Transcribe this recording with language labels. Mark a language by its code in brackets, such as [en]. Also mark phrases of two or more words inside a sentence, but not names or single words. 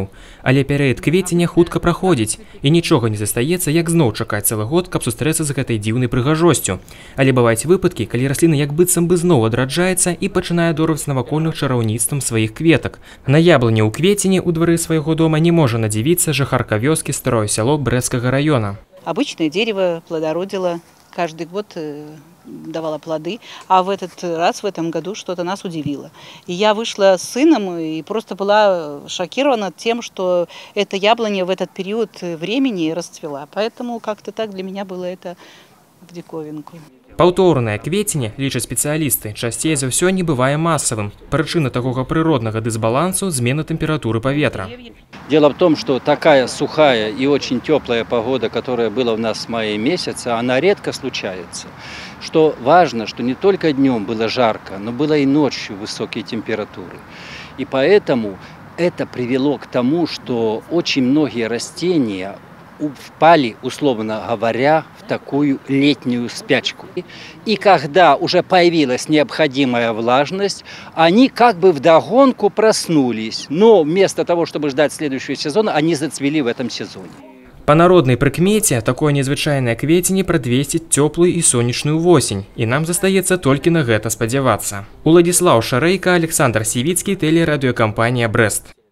[be] Але перыяд квецення хутка праходзіць, і нічога не застаецца, як зноў чакаць цэлы год, каб сустрэцца з гэтай дзіўнай прыгажосцю. Але бываюць выпадкі, калі расліна як быццам бы зноў адраджаецца і пачынае дорваць навакольных чараўніцтвам сваіх кветак. На яблыні ў квецені ў двары свайго дома не можа надзівіцца жыхарка вёскі Старое Сяло Брэсцкага района. [ru] Обычное дерево плодородило, каждый год давало плоды, а в этот раз, в этом году, что-то нас удивило. И я вышла с сыном и просто была шокирована тем, что эта яблоня в этот период времени расцвела. Поэтому как-то так для меня было это в диковинку. [be] Паўторнае квеценне, лічаць спецыялісты, часцей за ўсё не бывае масавым. Прычына такога прыроднага дысбалансу – змена тэмпературы паветра. [ru] Дело в том, что такая сухая и очень теплая погода, которая была у нас в мае месяце, она редко случается. Что важно, что не только днем было жарко, но было и ночью высокие температуры. И поэтому это привело к тому, что очень многие растения впали, условно говоря, в такую летнюю спячку. И когда уже появилась необходимая влажность, они как бы вдогонку проснулись. Но вместо того, чтобы ждать следующего сезона, они зацвели в этом сезоне. [be] Па народнай прыкмеце, такое незвычайнае квеценне прадвесціць цёплую і сонечную восень, і нам застаецца толькі на гэта спадзявацца. Уладзіслаў Шарэйка, Александр Сівіцкі, тэлерадыёкампанія «Брэст».